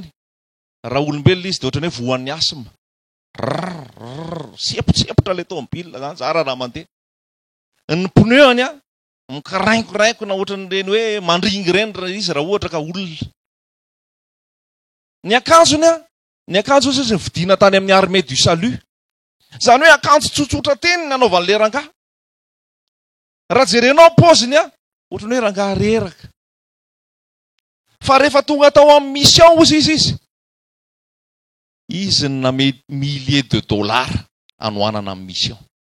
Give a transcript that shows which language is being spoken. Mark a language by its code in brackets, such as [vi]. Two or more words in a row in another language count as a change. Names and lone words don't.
[mg] Raha olombelona izy dia ohatrany hoe voan'ny asma. Sepotra le tomobilina zany, zara raha mandeha. Ny pneus-ny mikarainkorainko na ohatran'ireny hoe mandringy reny izy raha ohatra ka olona. Ny akanjo izy vidiana tany amin'ny [fr] armée du salut. [mg] Zany hoe akanjo tsotsotra teny ny anaovan'le rangahy. Raha jerenao paoziny ohatrany hoe rangahy reraka. Fa rehefa tonga tao amin'ny mission ozy izy name [fr] milliers de dollars [mg] anohanana amin'ny mission.